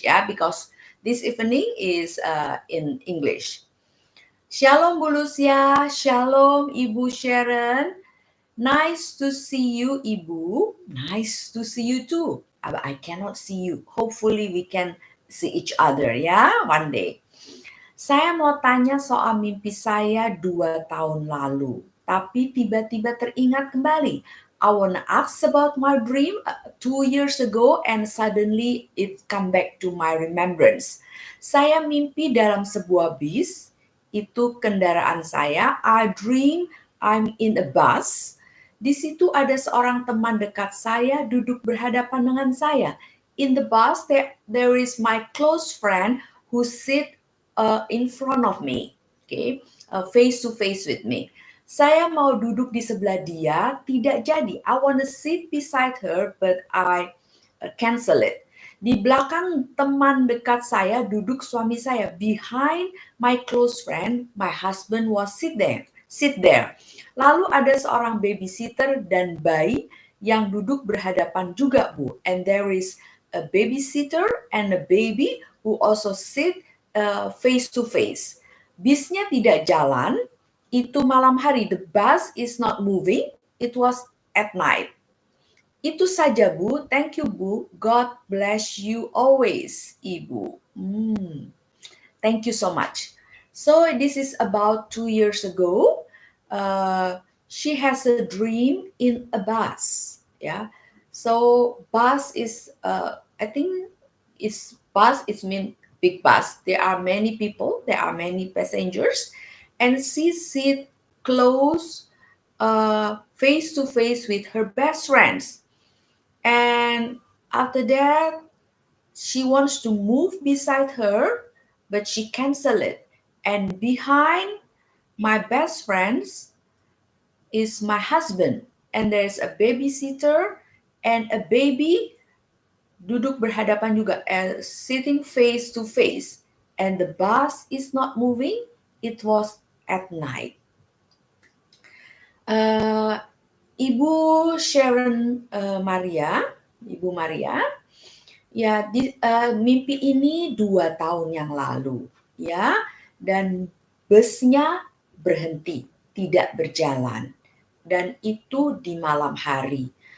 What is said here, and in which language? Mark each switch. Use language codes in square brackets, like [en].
[en] Yeah, because this evening is in English. [id] Shalom Bu Lucia, Shalom Ibu Sharon. [en] Nice to see you Ibu. Nice to see you too. I cannot see you. Hopefully we can see each other ya one day. [id] Saya mau tanya soal mimpi saya 2 tahun lalu, tapi tiba-tiba teringat kembali. [en] I wanna ask about my dream 2 years ago and suddenly it come back to my remembrance. [id] Saya mimpi dalam sebuah bis, itu kendaraan saya. [en] I dream I'm in a bus. [id] Di situ ada seorang teman dekat saya duduk berhadapan dengan saya. [en] In the bus there is my close friend who sit in front of me, okay, face to face with me. [id] Saya mau duduk di sebelah dia, tidak jadi. [en] I want to sit beside her, but I cancel it. [id] Di belakang teman dekat saya duduk suami saya. [en] Behind my close friend, my husband was sit there. sit there. [id] Lalu ada seorang babysitter dan bayi yang duduk berhadapan juga, Bu. [en] And there is a babysitter and a baby who also sit face to face. [id] Bisnya tidak jalan, itu malam hari. [en] The bus is not moving, it was at night. [id] Itu saja, Bu. [en] Thank you, Bu. God bless you always, Ibu. Thank you so much. So this is about 2 years ago. She has a dream in a bus. Yeah. So bus is, I think, is bus. It means big bus. There are many people. There are many passengers, and she sit close, face to face with her best friends. And after that, she wants to move beside her, but she cancel it. And behind my best friends is my husband. And there's a babysitter and a baby [id] duduk berhadapan juga, [en] sitting face to face. And the bus is not moving. It was at night. [id] Ibu Sharon Maria, Ibu Maria, ya mimpi ini 2 tahun yang lalu, ya, dan busnya berhenti, tidak berjalan, dan itu di malam hari.